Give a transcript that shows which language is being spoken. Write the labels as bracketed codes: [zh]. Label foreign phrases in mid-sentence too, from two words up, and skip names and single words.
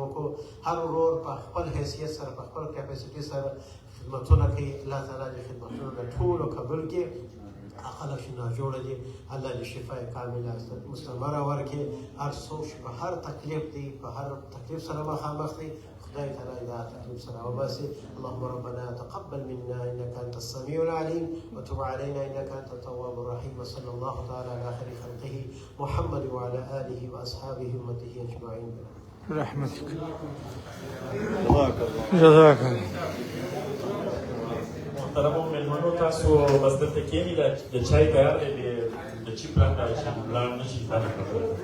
[ps] هر ورور په خپل حیثیت سره، په خپل کیپاسټي سره خدمتونه کوي. [ar] الله تعالی [ps] دې خدمتونه د ټولو قبول کړي. خلک چې ناجوړه دي الله دې [ar] شفای کامله مستمره [ps] ورکړي. هر څوک چې په هر تکلیف دی په هر تکلیف سره مخامخ دی خدای تعالی دا تکلیف سره وباسي. [ar] اللهم ربنا تقبل منا انك انت السميع العليم وتب علينا انك انت التواب الرحيم. وصلى الله تعالى على خير خلقه محمد وعلى اله واصحابه امته اجمعين برحمتك. جزاك الله. [ps] محترمو مېلمنو تاسو بس دلته کښېنئ د چای تیار دی د چي پرته چې لاړ نه شي دا نه خبره ده.